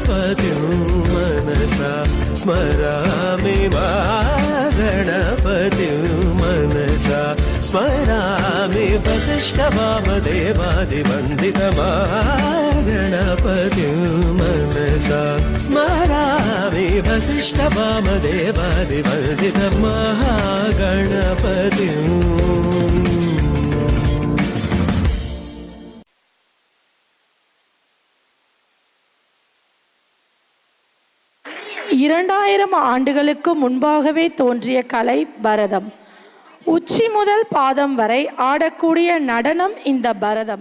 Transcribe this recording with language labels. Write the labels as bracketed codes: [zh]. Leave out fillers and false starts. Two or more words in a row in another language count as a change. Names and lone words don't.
[sa] गणपतिं मनसा स्मरामि गणपतिं मनसा स्मरामि वसिष्ठवामदेवादिवन्दितमा गणपतिं मनसा स्मरामि वसिष्ठवामदेवादिवन्दितमहागणपतिम्. [ta] இரண்டாயிரம் ஆண்டுகளுக்கு முன்பாகவே தோன்றிய கலை பரதம். உச்சி முதல் பாதம் வரை ஆடக்கூடிய நடனம் இந்த பரதம்.